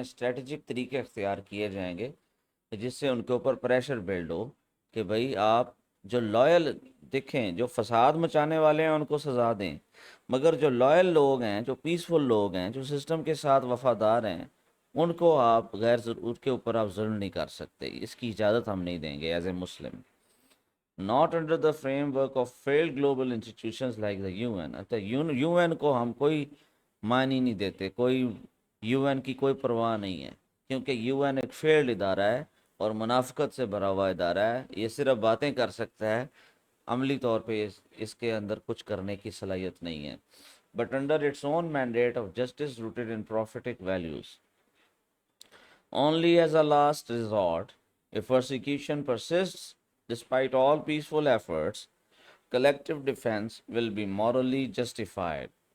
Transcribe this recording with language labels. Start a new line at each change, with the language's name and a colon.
Urdu: Strategic طریقے اختیار کیے جائیں گے جس سے ان کے اوپر پریشر بلڈ ہو کہ بھئی آپ جو لائل دیکھیں، جو فساد مچانے والے ہیں ان کو سزا دیں، مگر جو لائل لوگ ہیں، جو پیسفل لوگ ہیں، جو سسٹم کے ساتھ وفادار ہیں، ان کو آپ غیر ضرور کے اوپر آپ ظلم نہیں کر سکتے. اس کی اجازت ہم نہیں دیں گے
English: As a Muslim. not under the framework of failed global institutions like the UN.
Urdu: UN کو ہم کوئی معنی نہیں دیتے، کوئی UN کی کوئی پرواہ نہیں ہے، کیونکہ UN ایک فیلڈ ادارہ ہے اور منافقت سے بھرا ہوا ادارہ ہے. یہ صرف باتیں کر سکتا ہے، عملی طور پہ اس کے اندر کچھ کرنے کی صلاحیت نہیں ہے.
English: but under its own mandate of justice rooted in prophetic values. Only as a last resort, if persecution persists despite all peaceful efforts, collective defense will be morally justified.